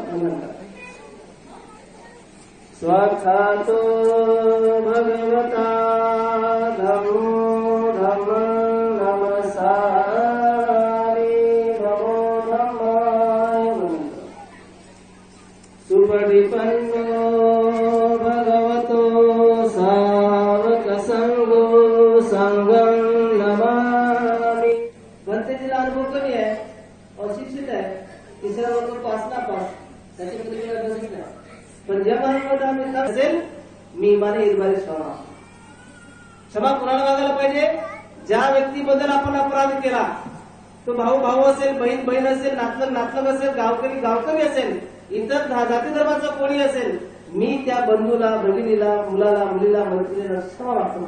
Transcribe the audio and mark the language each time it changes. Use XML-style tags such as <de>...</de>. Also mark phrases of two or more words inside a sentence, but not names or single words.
<pi>स्वाक्षातो भगवता धम्मो धम्मं नमस्सामि नमो धम्माय. सुपटिपन्नो भगवतो सावक संगो संगं नमामि.</pi> <mr>भक्तीला अनुभव कमी आहे, अशिक्षित आहे, तिसरा वर्ग पास नापास, त्याची प्रतिक्रिया बसत नाही. पण जेव्हा असेल मी माने इरबारी क्षमा कुणाला मागायला पाहिजे? ज्या व्यक्तीबद्दल आपण अपराध केला, तो भाऊ भाऊ असेल, बहीण बहीण असेल, नातलग नातलग असेल, गावकरी गावकरी असेल, इतर जाती धर्माचा कोणी असेल, मी त्या बंधूला, भगिनीला, मुलाला, मुलीला, मैत्रिणीला क्षमा मागतो.</mr>